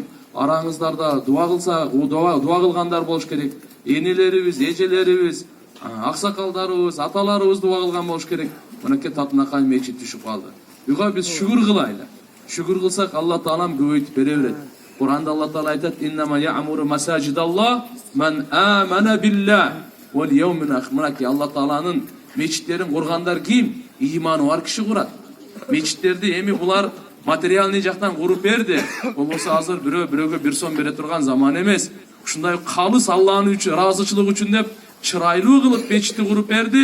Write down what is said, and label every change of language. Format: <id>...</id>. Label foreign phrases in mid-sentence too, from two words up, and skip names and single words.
<ky>Араңыздарда дуа кылса, дуа кылгандар болуш керек. Энелерибиз, эжелерибиз, аксакалдарыбыз, аталарыбыз дуа кылган болуш керек. Мынакей татынакай мечит түшүп калды. Буга биз шүгүр кылайлы. Шүгүр кылсак Алла Таалам көбөйтүп бере берет. Куранда Алла Таала айтат:</ky> <ar>"إنما يعمر مساجد الله من آمن بالله واليوم الآخر."</ar> <ky>Мынакей Алла Тааланын мечиттерин кургандар ким? Ыйманы бар киши курат. Мечиттерди эми булар материалный жактан куруп берди. Болбосо азыр бирөөгө бир сом бере турган заман эмес. Ушундай калыс Алланын үчүн, ыраазычылык үчүн деп чырайлуу кылып мечитти куруп берди.</ky>